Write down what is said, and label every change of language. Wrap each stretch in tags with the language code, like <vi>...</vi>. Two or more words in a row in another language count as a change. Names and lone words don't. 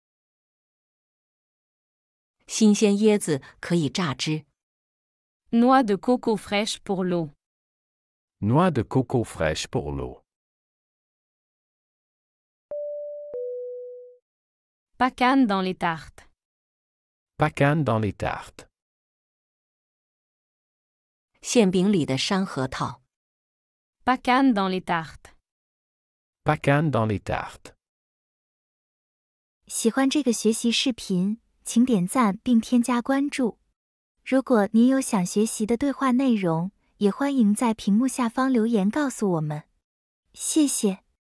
<zh>新鲜椰子可以榨汁。</zh> <fr>Noix de coco fraîche pour l'eau. Noix de coco fraîche pour l'eau. Pacane dans les tartes. Pacane dans les tartes.</fr> <zh>馅饼里的山核桃。</zh> <fr>Pacane dans les tartes. Pacane dans les tartes.</fr> <zh>喜欢这个学习视频，请点赞并添加关注。如果您有想学习的对话内容，也欢迎在屏幕下方留言告诉我们。谢谢。</zh>